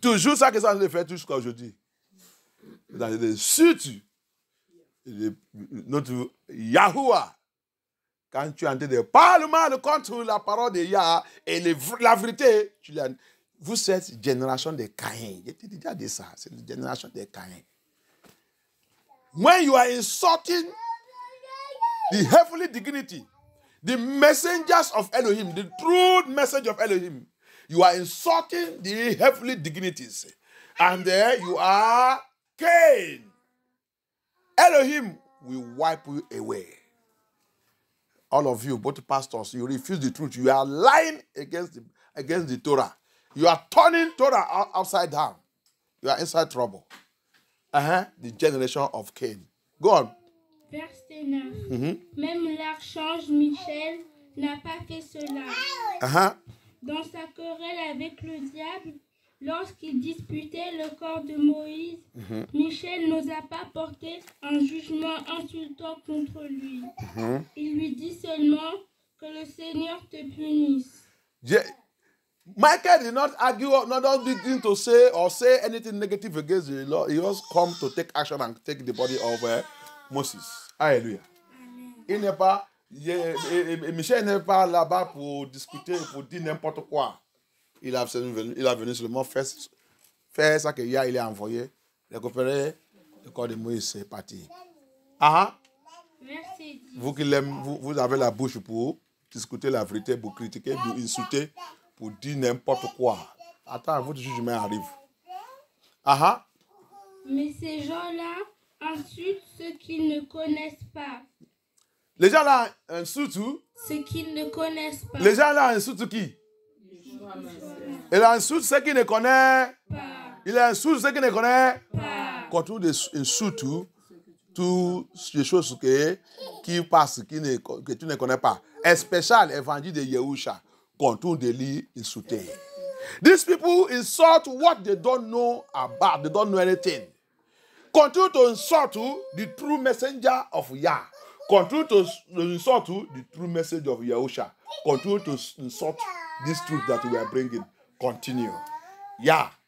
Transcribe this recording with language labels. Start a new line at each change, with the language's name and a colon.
French: Toujours ça que ça se fait jusqu'à aujourd'hui. Surtout, notre Yahuwah, quand tu es en train de parler mal contre la parole de Yah et la vérité, vous êtes génération de Caïn. Je t'ai déjà dit ça, c'est la génération de Caïn.
English: When you are insulting the heavenly dignity, the messengers of Elohim, the true message of Elohim, you are insulting the heavenly dignities. And there you are Cain. Elohim will wipe you away. All of you, both pastors, you refuse the truth. You are lying against the Torah. You are turning Torah upside down. You are inside trouble. The generation of Cain. Go on.
French: Verset 9. Même l'archange Michel n'a pas fait cela. Dans sa querelle avec le diable, lorsqu'il disputait le corps de Moïse, Michel n'osa pas porter un jugement insultant contre lui. Il lui dit seulement que le Seigneur te punisse. Michael did not argue, not begin to say or say anything negative against the Lord. He just come to take action and take the body of Moses. Alléluia. Il n'est pas, Michel n'est pas là-bas pour discuter, pour dire n'importe quoi. Il a venu seulement faire ça que Yah il a envoyé, récupérer le corps de Moïse, c'est parti. Verset 10. Vous avez la bouche pour discuter la vérité, pour critiquer, pour insulter, pour dire n'importe quoi. Attends, votre jugement arrive. Mais ces gens-là insultent ceux qu'ils ne connaissent pas. Les gens là insultent ceux qu'ils ne connaissent pas. Les gens là insultent qui? Il insulte ceux qui ne connaissent pas. Il insulte ceux qui ne connaissent pas. Quand tu insultes toutes les choses qui passent, que tu ne connais pas. Un spécial évangile de Yahusha. Quand tu lis insulter.
English: These people insult what they don't know about. They don't know anything. Continue to insult the true messenger of Yah. Continue to insult the true message of Yahusha. Continue to insult this truth that we are bringing. Continue. Yah